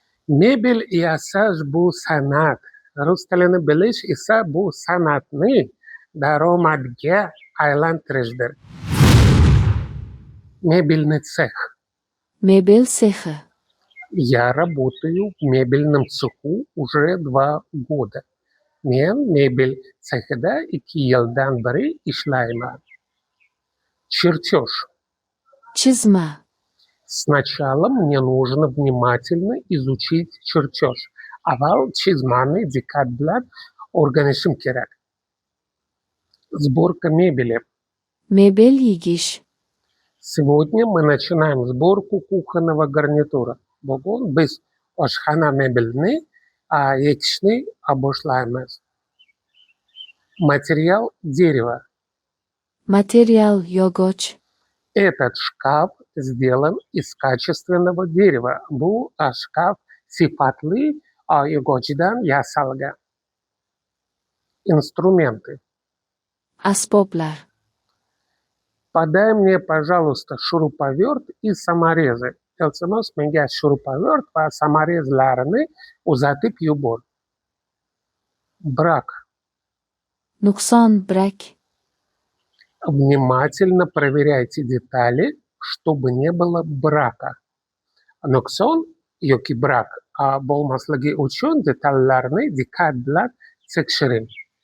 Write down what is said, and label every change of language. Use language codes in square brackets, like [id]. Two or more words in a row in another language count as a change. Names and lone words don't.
[uz] Mebel yasash bu san'at. Rus tilini bilish esa bu san'atni daromadga aylantirishdir. [ru] Мебельный цех. [uz] Mebel sexi. [ru] Я работаю в мебельном цеху уже 2 года. [uz] Men mebel sexida 2 yildan beri ishlayman. [ru] Чертеж. [uz] Chizma. [ru] Сначала мне нужно внимательно изучить чертеж. [uz] Avval chizmani diqqat bilan o'rganishim kerak. [ru] Сборка мебели. [uz] Mebel yigish. [ru] Сегодня мы начинаем сборку кухонного гарнитура. [uz] Bugun biz oshxona mebelini yechishni boshlaymiz. [ru] Материал дерево. [uz] Material yog'och. [ru] Этот шкаф сделан из качественного дерева. [uz] Bu шкаф sifatli yog'ochdan yasalgan. [ru] Инструменты. [uz] Asboblar. [ru] Подай мне, пожалуйста, шуруповерт и саморезы. [uz] Iltimos, menga shurupovert va samorezlarni uzatib yubor. [ru] Брак. [uz] Nuqson brak. [ru] Внимательно проверяйте детали, чтобы не было брака. [uz] Nuqson yoki brak bo'lmasligi uchun detallarni diqqat bilan tekshiring.